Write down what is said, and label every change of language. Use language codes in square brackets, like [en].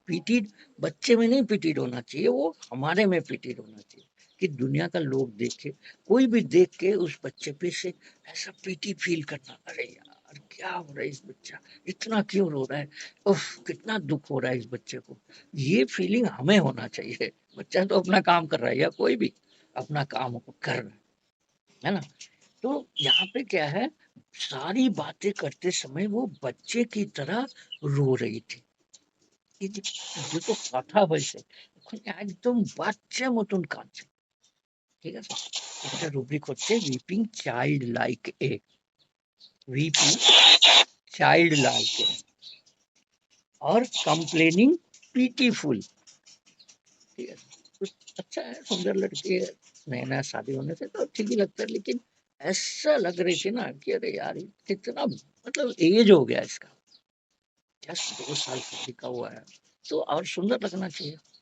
[hi] पीटीड बच्चे में नहीं पीटीड होना चाहिए, वो हमारे में पीटीड होना चाहिए कि दुनिया का लोग देखे, कोई भी देख के उस बच्चे पे से ऐसा पीटी फील करना, अरे यार क्या हो रहा है इस बच्चा, इतना क्यों रो रहा है, उफ कितना दुख हो रहा है इस बच्चे को, ये फीलिंग हमें होना चाहिए। बच्चा तो अपना काम कर रहा है, या कोई भी अपना काम कर रहा है ना। तो यहाँ पे क्या है, सारी बातें करते समय वो बच्चे की तरह रो रही थी। [bn] এই যে দুটো কথা হয়েছে, ওখানে একদম বাচ্চা মতন কাঁদছে। ঠিক আছে, একটা রুব্রিক হচ্ছে [en] weeping child like a, weeping child like a, [bn] और कंप्लेनिंग पीटीफुल। [hi] ठीक है, तो अच्छा है, सुंदर लड़की है, नया नया शादी होने से तो ठीक ही लगता है, लेकिन ऐसा लग रही थी ना कि अरे यार ये कितना मतलब एज हो गया इसका, जस्ट 2 साल शादी का हुआ है, तो और सुंदर लगना चाहिए।